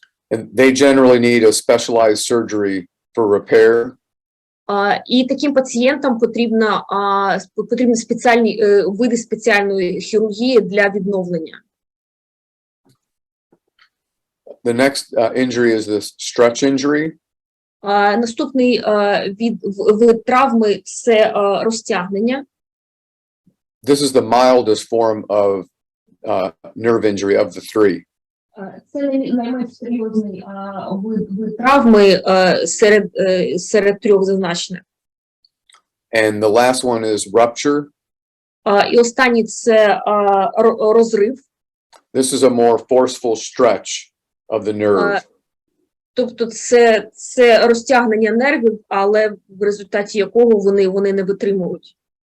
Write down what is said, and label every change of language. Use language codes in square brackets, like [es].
[en] And they generally need a specialized surgery for repair. [uk] І таким пацієнтам потрібні спеціальні види спеціальної хірургії для відновлення. [en] The next injury is this stretch injury. [uk] Наступний вид травми – це розтягнення. [en] This is the mildest form of nerve injury of the three. [uk] Це найменш серйозний вид травми серед трьох зазначених. [en] And the last one is rupture. [uk] І останній – це розрив. [en] This is a more forceful stretch of the nerve. [uk] Тобто це розтягнення нервів, але в результаті якого вони не витримують.